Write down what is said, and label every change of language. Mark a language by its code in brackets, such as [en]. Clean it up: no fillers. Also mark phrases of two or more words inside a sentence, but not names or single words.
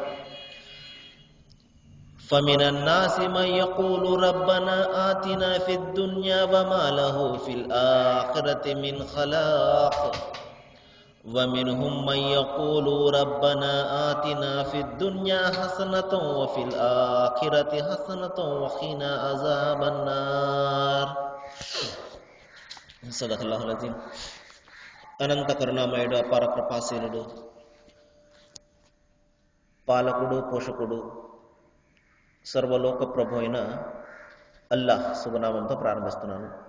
[ar] فمن الناس من يقول ربنا آتنا في الدنيا وما له في الآخرة من خلاق ومنهم من يقول ربنا آتنا في الدنيا حسنة وفي الآخرة حسنة وقنا عذاب النار. صدق الله العظيم. [te] అనంత కరుణామయుడు, అపార కృపాశీలుడు, పాలకుడు, పోషకుడు, సర్వలోక ప్రభు అయిన అల్లాహ్ శుభనామంతో ప్రారంభిస్తున్నాను.